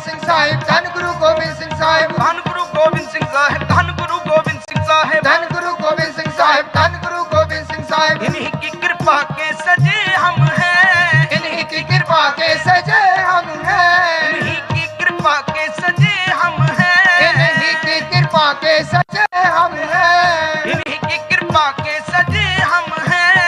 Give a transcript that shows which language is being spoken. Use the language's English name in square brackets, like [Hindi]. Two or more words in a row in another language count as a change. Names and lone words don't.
[Punjabi] ਸਾਹਿਬ ਧੰਨ ਗੁਰੂ ਗੋਬਿੰਦ ਸਿੰਘ ਸਾਹਿਬ ਧੰਨ ਗੁਰੂ ਗੋਬਿੰਦ ਸਿੰਘ ਸਾਹਿਬ ਧੰਨ ਗੁਰੂ ਗੋਬਿੰਦ ਸਿੰਘ ਸਾਹਿਬ ਧੰਨ ਗੁਰੂ ਗੋਬਿੰਦ ਸਿੰਘ ਸਾਹਿਬ ਧੰਨ ਗੁਰੂ ਗੋਬਿੰਦ ਸਿੰਘ ਸਾਹਿਬ [Hindi] इन्हीं की कृपा के सजे हम हैं इन्हीं की कृपा के सजे हम हैं इन्हीं की कृपा के सजे हम हैं इन्हीं की कृपा के सजे हम हैं इन्हीं की कृपा के सजे हम हैं